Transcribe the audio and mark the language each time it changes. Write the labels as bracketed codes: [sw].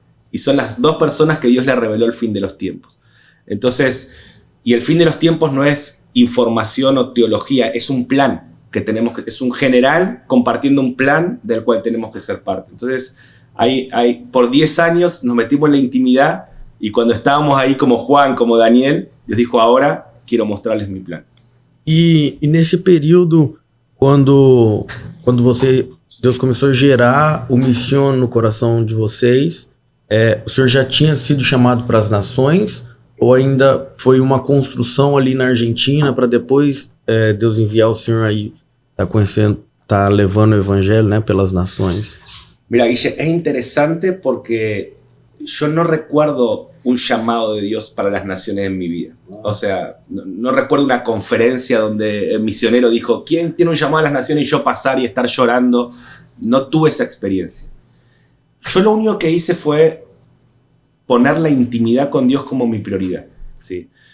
[es] Y son las dos personas que Dios le reveló el fin de los tiempos. Entonces, y el fin de los tiempos no es información o teología, es un plan que tenemos que, es un general compartiendo un plan del cual tenemos que ser parte. Entonces, por 10 años nos metimos en la intimidad y cuando estábamos ahí como Juan, como Daniel, Dios dijo, ahora quiero mostrarles mi plan. [pt] E nesse período, quando Deus começou a gerar o missão no coração de vocês, o senhor já tinha sido chamado para as nações ou ainda foi uma construção ali na Argentina para depois Deus enviar o senhor aí, tá levando o evangelho, né, pelas nações? [es] Mira, Guille, es interesante porque yo no recuerdo un llamado de Dios para las naciones en mi vida. O sea, no recuerdo una conferencia donde el misionero dijo, ¿quién tiene un llamado a las naciones? Y yo pasar y estar llorando. No tuve esa experiencia. Yo lo único que hice fue poner la intimidad con Dios como mi prioridad. ¿Sí?